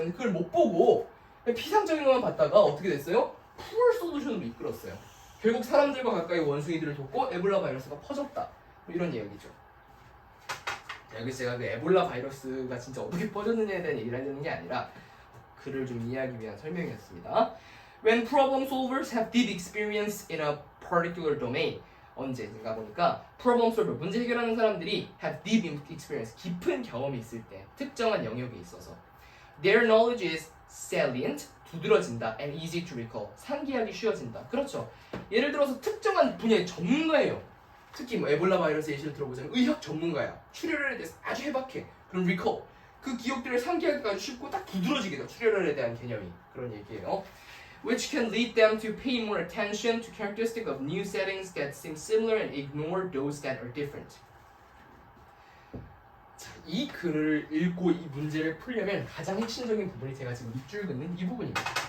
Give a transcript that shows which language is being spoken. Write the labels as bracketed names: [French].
[Korean] 근데 그걸 못 보고 피상적인 것만 봤다가 어떻게 됐어요? poor solution으로 이끌었어요. 결국 사람들과 가까이 원숭이들을 돕고 에볼라 바이러스가 퍼졌다. 이런 이야기죠. 여기 제가 그 에볼라 바이러스가 진짜 어떻게 퍼졌느냐에 대한 얘기를 하려는 게 아니라 글을 좀 이해하기 위한 설명이었습니다. [English] When problem solvers have deep experience in a particular domain. [Korean] 언제인가 보니까 problem solver, 문제 해결하는 사람들이 [English] have deep experience, [Korean] 깊은 경험이 있을 때 특정한 영역에 있어서 [English] their knowledge is salient, [Korean] 두드러진다, [English] and easy to recall, [Korean] 상기하기 쉬워진다. 그렇죠. 예를 들어서 특정한 분야의 전문가예요. 특히 에볼라 바이러스 예시를 들어보자면 의학 전문가야. 출혈에 대해서 아주 해박해. 그럼 recall, 그 기억들을 상기하기가 아주 쉽고 딱 두드러지게 돼요. 출혈에 대한 개념이. 그런 얘기예요. [English] Which can lead them to pay more attention to characteristics of new settings that seem similar and ignore those that are different. [Korean] 자, 이 글을 읽고 이 문제를 풀려면 가장 핵심적인 부분이 제가 지금 밑줄 긋는 이 부분입니다.